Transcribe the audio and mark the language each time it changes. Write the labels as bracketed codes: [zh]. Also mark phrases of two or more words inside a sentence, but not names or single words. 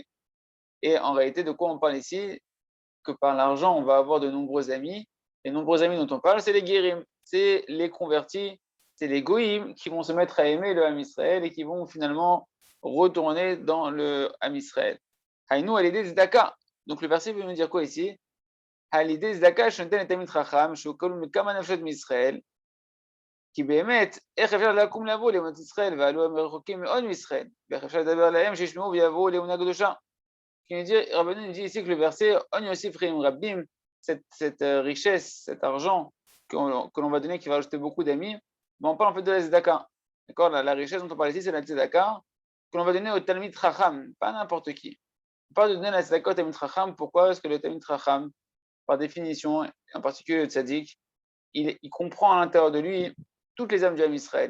[fr] Et en réalité, de quoi on parle ici? Que par l'argent, on va avoir de nombreux amis. Les nombreux amis dont on parle, c'est les guérim, c'est les convertis, c'est les goïms qui vont se mettre à aimer le [he] עם ישראל [fr] et qui vont finalement retourner dans le [he] עם ישראל. היינו על ידי צדקה. [fr] Donc le verset veut nous dire quoi ici? [he] על ידי צדקה שנותן לתלמיד חכם, שהוא כלול מכמה נפשות מישראל, כי באמת, איך אפשר לקום לבוא לאמונת ישראל, ועלו הם רחוקים מאוד מישראל, ואיך אפשר לדבר להם שישמעו ויבואו לאמונה קדושה. [fr] Rabbeinu nous dit ici que le verset, [he] הון יוסיף רעים רבים, [fr] cette richesse, cet argent que l'on va donner, qui va ajouter beaucoup d'amis, on parle en fait de la tzedaka. D'accord, la richesse dont on parle ici, c'est la tzedaka, que l'on va donner au [he] תלמיד חכם, [fr] pas n'importe qui. On parle de donner la tzedaka au [he] תלמיד חכם, [fr] pourquoi? Parce que le [he] תלמיד חכם, [fr] par définition, en particulier le tzaddik, il comprend à l'intérieur de lui toutes les âmes du [he] עם ישראל.